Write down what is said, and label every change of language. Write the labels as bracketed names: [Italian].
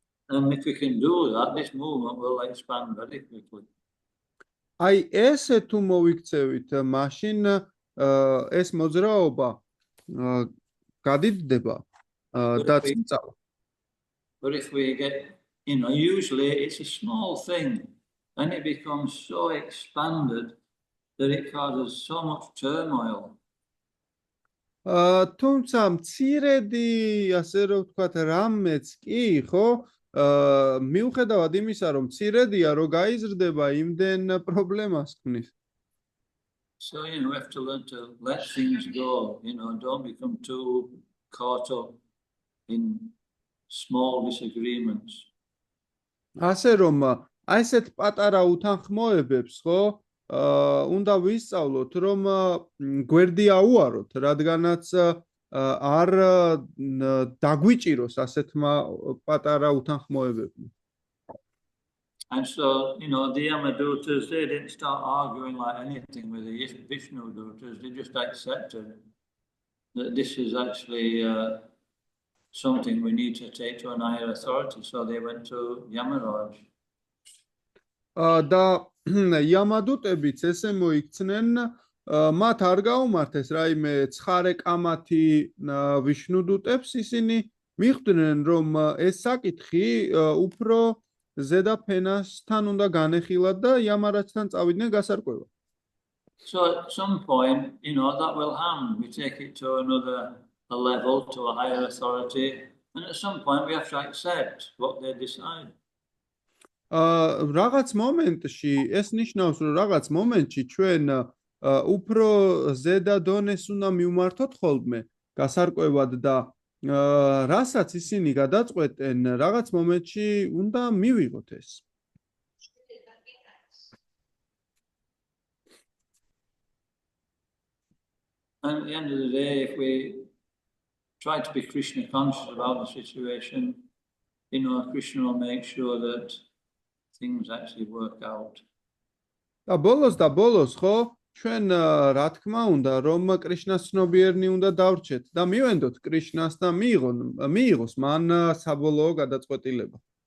[English] And if we can do that, this movement will expand very quickly. [Georgian] აი ესე თუ მოვიქცევით, მაშინ ეს მოძრაობა გადიდდება და წინწავა. [English] But if we get, usually it's a small thing and it becomes so expanded that it causes so much turmoil. [Georgian] თუმცა მცირედი, ასე რომ ვთქვათ, რამეც კი, ხო? მიუხედავად იმისა, რომ მცირედია, რომ გაიზრდება, იმდენ პრობლემას ქმნის. [English] So, we have to learn to let things go, don't become too caught up in small disagreements. [Georgian] ასე რომ აი ესეთ პატარა უთანხმოებებს, ხო? უნდა ვისწავლოთ, რომ გვერდი აუაროთ, რადგანაც არ დაგვიჭიროს ასეთმა პატარა უთანხმოებებმა. [English] And so, the Yamadutas, they didn't start arguing like anything with the Vishnu Dutas. They just accepted that this is actually something we need to take to an higher authority. So they went to Yamaraj. [Georgian] და Yamadutebიც ესე მოიქცნენ, მათ არ გაუმართეს რაიმე ცხარე კამათი ვიშნუდუტებს, ისინი მიხვდნენ, რომ ეს საკითხი უფრო ზედა ფენასთან უნდა განეხილათ და Yamaraජთან წავიდნენ გასარკვევად. [English] So at some point, that will happen. We take it to a level, to a higher authority, and at some point we have to accept what they decide. [Georgian] რაღაც მომენტში ეს ნიშნავს, რომ რაღაც მომენტში ჩვენ უფრო ზედა დონეს უნდა მივმართოთ ხოლმე გასარკვევად და რასაც ისინი გადაწყვეტენ, რაღაც მომენტში უნდა მივიღოთ ეს. [English] And at the end of the day, if we try to be Krishna conscious about the situation, Krishna will make sure that things actually work out. [Georgian] და ბოლოს, ხო, ჩვენ რა თქმა უნდა, რომ კრიშნას ცნობიერნი უნდა დავრჩეთ და მივენდოთ კრიშნას და მიიღოს მან საბოლოო გადაწყვეტილება.